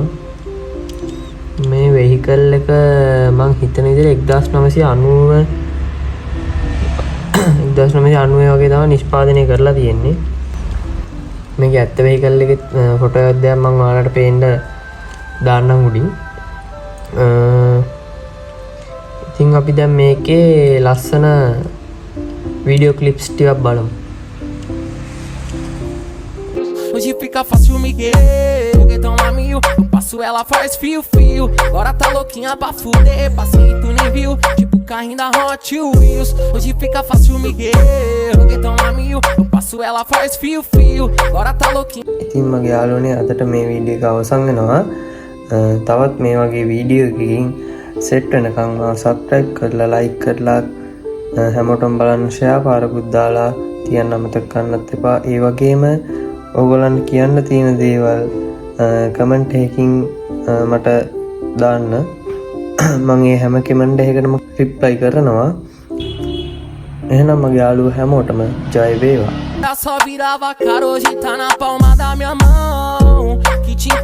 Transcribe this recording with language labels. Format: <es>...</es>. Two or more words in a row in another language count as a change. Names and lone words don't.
<si>මේ වෙහිකල් එක මං හිතන විදිහට 1990 වගේ තමයි නිෂ්පාදනය කරලා තියෙන්නේ. මේක ඇත්ත වෙහිකල් එකේ ෆොටෝ එකක් දැන් මං ඔයාලට පේන්න දාන්නම් උඩින්. ඉතින් අපි දැන් මේකේ ලස්සන වීඩියෝ ක්ලිප්ස් ටිකක් බලමු.</si> <pt>Hoje fica fácil me querer, foguetão a mil, eu passo ela faz fio. Agora tá louquinha pra fuder, passei e tu nem viu, tipo carrinho da Hot Wheels. Hoje fica fácil me querer, foguetão a mil, eu passo ela faz fio. Agora tá louquinha.</pt> <si>ඉතින් මගේ යාළුවනේ අදට මේ වීඩියෝ එක අවසන් වෙනවා. තවත් මේ වගේ වීඩියෝ එකකින් සෙට් වෙනකම් සබ්ස්ක්‍රයිබ් කරලා ලයික් කරලා හැමෝටම බලන්න ෂෙයා පාරකුත් දාලා තියන්න අමතක කරන්නත් එපා. ඒ වගේම ඕගොල්ලන්ට කියන්න තියෙන දේවල් කමෙන්ට් එකකින් මට දාන්න. මම ඒ හැම කමෙන්ට් එකකටම රිප්ලයි කරනවා. එහෙනම් මගේ යාළුවෝ හැමෝටම ජය වේවා.</si> <pt>Só virava cara, hoje tá na palma da minha mão. Que te</pt>